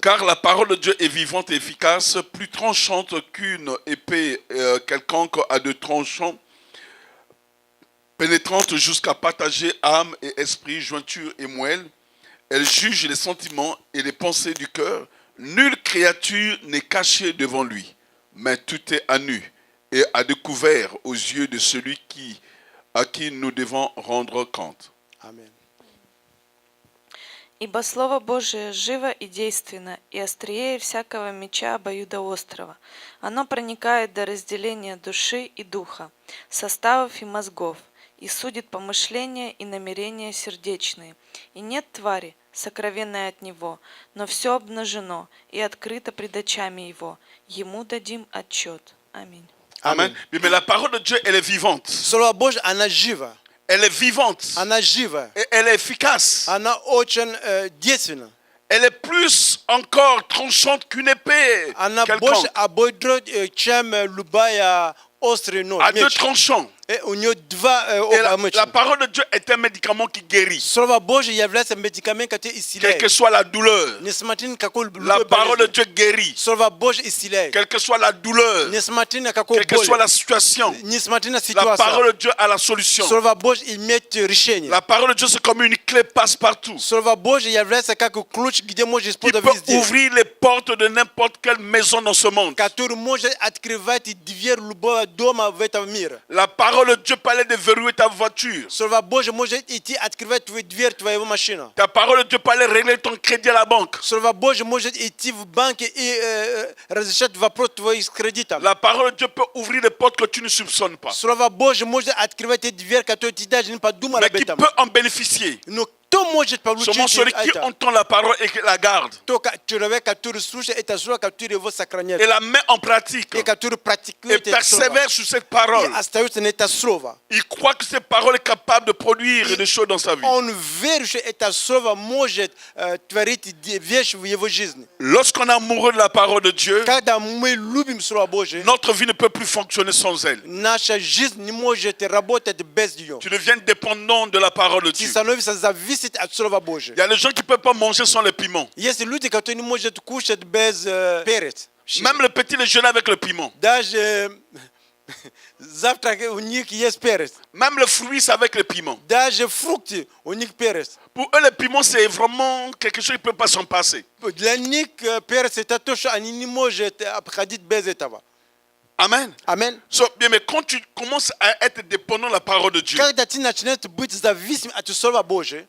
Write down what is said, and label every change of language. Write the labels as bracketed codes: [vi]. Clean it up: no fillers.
[fr] Car la parole de Dieu est vivante et efficace, plus tranchante qu'une épée quelconque à deux tranchants, pénétrante jusqu'à partager âme et esprit, jointure et moelle. Elle juge les sentiments et les pensées du cœur. Nulle créature n'est cachée devant lui, mais tout est à nu et à découvert aux yeux de celui à qui nous devons rendre compte. [ru] Аминь. Ибо Слово Божие живо и действенно, и острее всякого меча обоюдоострого. Оно проникает до разделения души и духа, составов и мозгов, и судит помышления и намерения сердечные. И нет твари, сокровенной от Него, но все обнажено и открыто пред очами Его. Ему дадим отчет. Аминь. [fr] Amen. Mais la parole de Dieu, elle est vivante. [ru] Слово Божье, она жива. [fr] Elle est vivante. [ru] Она жива. [fr] Et elle est efficace. [ru] Она очень действенна. [fr] Elle est plus encore tranchante qu'une épée. [ru] Она [fr] quelconque. [ru] больше обойдет, чем любая острый нож. [fr] À deux [ru] меч. [fr] tranchants. [ru] У нее два [fr] Et la [ru] меча. [fr] parole de Dieu est un médicament qui guérit. [ru] Слово Божье является медикаментом, который [fr] Quelle [ru] исцеляет. [fr] que soit la douleur. [ru] Несмотря на какой [fr] La parole de Dieu guérit. [ru] Слово Божье исцеляет. [fr] Quelle que soit la douleur. [ru] Несмотря на какую [fr] Quelle que soit [ru] боль. [fr] la situation. [ru] Несмотря на [fr] La parole de Dieu a la solution. [ru] Слово Божье имеет решение. [fr] La parole de Dieu, c'est comme une clé passe-partout. [ru] Слово Божье является как ключ, где можно [fr] Qui [ru] использовать [fr] peut [ru] везде. [fr] ouvrir les portes de n'importe quelle maison dans ce monde. [ru] Который может открывать дверь любого дома в этом мире. [fr] La parole parole de Dieu parlait de verrouiller ta voiture. [ru] Slova Божье может идти открывать твою дверь твоего машины. [fr] Ta parole de Dieu parlait de régler ton crédit à la banque. [ru] Слова Божье может идти в банке и разрешать вопрос твоих кредитов. [fr] La parole de Dieu peut ouvrir des portes que tu ne soupçonnes pas. [ru] Слова Божье может открывать эти двери, которые ты даже не подумал [fr] Mais [ru] об [fr] qui [ru] этом. [fr] peut en bénéficier? [ru] Но кто может получить [fr] Seulement celui qui [ru] это? [fr] entend la parole et qui la garde [ru] Только человек, который слушает это слово, который его сохраняет. [fr] et la met en pratique [ru] И который [fr] et [ru] практикует это слово. [fr] persévère sur cette parole. [ru] И остается на это слово. [fr] Il croit que cette parole est capable de produire des choses dans sa vie. [ru] Он верит, что это слово может творить вещи в его жизни. [fr] Lorsqu'on est amoureux de la parole de Dieu, [ru] Когда мы любим Слово Божие, [fr] notre vie ne peut plus fonctionner sans elle. [ru] наша жизнь не может работать без нее. [fr] Tu deviens dépendant de la parole de [ru] Ты [fr] Dieu. [ru] становишься зависит от Слова Божия. [fr] Il y a des gens qui ne peuvent pas manger sans les piments. [ru] Есть люди, которые не могут кушать без перец. [fr] Même le petit déjeuner avec le piment. [ru] Даже завтрак у них есть перец. [fr] Même le fruit, c'est avec le piment. [ru] Даже фрукты у них перец. [fr] Pour eux, le piment, c'est vraiment quelque chose qui ne peut pas s'en passer. [ru] Для них перец это то, что они не могут обходить без этого. [fr] Amen. [ru] Аминь. [fr] So, bien, mais quand tu commences à être dépendant de la parole de Dieu, [ru] Когда ты начинаешь быть зависим от Слова Божия,